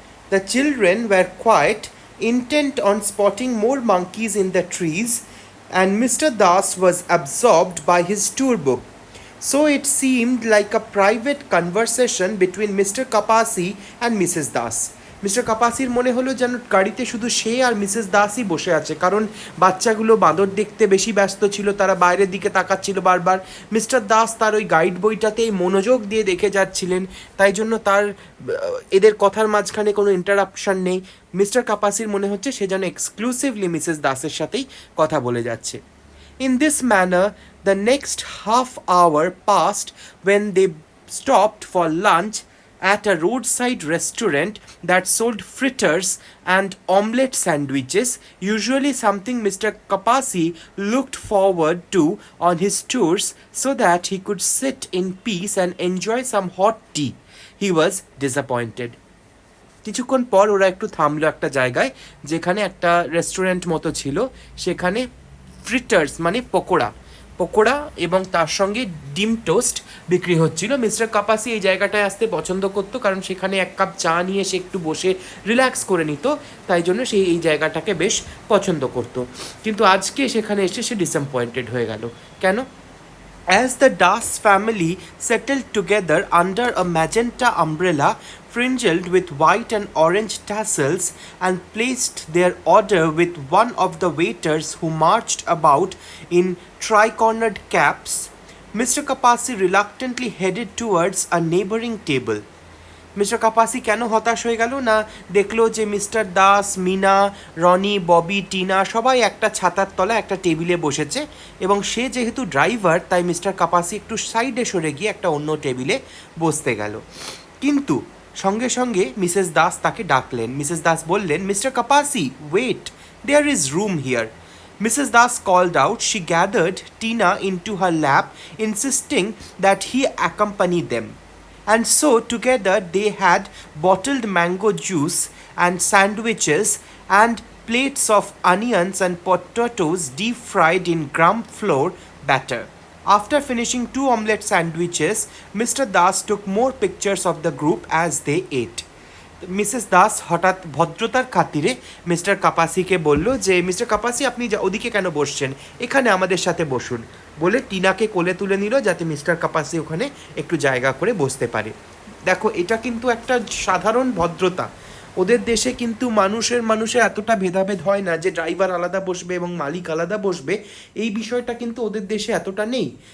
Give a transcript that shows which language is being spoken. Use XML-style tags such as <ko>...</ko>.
<en>The children were quiet, intent on spotting more monkeys in the trees, and Mr. Das was absorbed by his tour book. So it seemed like a private conversation between Mr. Kapasi and Mrs. Das.</en> <bn>Mister কাপাসির মনে হলো যেন গাড়িতে শুধু সে আর Mrs দাসই বসে আছে, কারণ বাচ্চাগুলো বাঁদর দেখতে বেশি ব্যস্ত ছিল, তারা বাইরের দিকে তাকাচ্ছিল বারবার। মিস্টার দাস তার ওই গাইড বইটাতেই মনোযোগ দিয়ে দেখে যাচ্ছিলেন, তাই জন্য তার এদের কথার মাঝখানে কোনো ইন্টারাপশন নেই। মিস্টার কাপাসির মনে হচ্ছে সে যেন এক্সক্লুসিভলি মিসেস দাসের সাথেই কথা বলে যাচ্ছে।</bn> <en>In this manner, the next half hour passed when they stopped for lunch at a roadside restaurant that sold fritters and omelette sandwiches, usually something Mr. Kapasi looked forward to on his tours so that he could sit in peace and enjoy some hot tea. He was disappointed.</en> <bn>কিছুক্ষণ পর ওরা একটু থামলো একটা জায়গায়, যেখানে একটা restaurant মতো ছিল, সেখানে ফ্রিটার্স মানে পকোড়া এবং তার সঙ্গে ডিম টোস্ট বিক্রি হচ্ছিল। মিস্টার কাপাসি এই জায়গাটায় আসতে পছন্দ করতো, কারণ সেখানে এক কাপ চা নিয়ে সে একটু বসে রিল্যাক্স করে নিত, তাই জন্য সে এই জায়গাটাকে বেশ পছন্দ করতো। কিন্তু আজকে সেখানে এসে সে ডিসঅ্যাপয়েন্টেড হয়ে গেল। কেন?</bn> <en>As the Das family settled together under a magenta umbrella fringed with white and orange tassels and placed their order with one of the waiters who marched about in tri-cornered caps, Mr. Kapasi reluctantly headed towards a neighboring table.</en> <bn>Mister কাপাসি কেন হতাশ হয়ে গেল না, দেখলো যে mister Das, Mina, Roni, Bobby, Tina সবাই একটা ছাতার তলায় একটা টেবিলে বসেছে, এবং সে যেহেতু ড্রাইভার তাই মিস্টার কাপাসি একটু সাইডে সরে গিয়ে একটা অন্য টেবিলে বসতে গেল। কিন্তু সঙ্গে সঙ্গে মিসেস দাস তাকে ডাকলেন। মিসেস দাস বললেন, mister কাপাসি, wait,</bn> <en>There is room here. Mrs. Das called out. She gathered Tina into her lap, insisting that he accompany them. And so together they had bottled mango juice and sandwiches and plates of onions and potatoes deep fried in gram flour batter. After finishing two omelette sandwiches, Mr. Das took more pictures of the group as they ate.</en> <bn>Mrs Das হঠাৎ ভদ্রতার খাতিরে mister কাপাসিকে বলল যে mister কাপাসি আপনি ওদিকে কেন বসছেন, এখানে আমাদের সাথে বসুন, বলে টিনাকে কোলে তুলে নিল যাতে মিস্টার কাপাসি ওখানে একটু জায়গা করে বসতে পারে। দেখো এটা কিন্তু একটা সাধারণ ভদ্রতা। ওদের দেশে কিন্তু মানুষের এতটা ভেদাভেদ হয় না যে ড্রাইভার আলাদা বসবে এবং মালিক আলাদা বসবে, এই বিষয়টা কিন্তু ওদের দেশে এতটা নেই।</bn>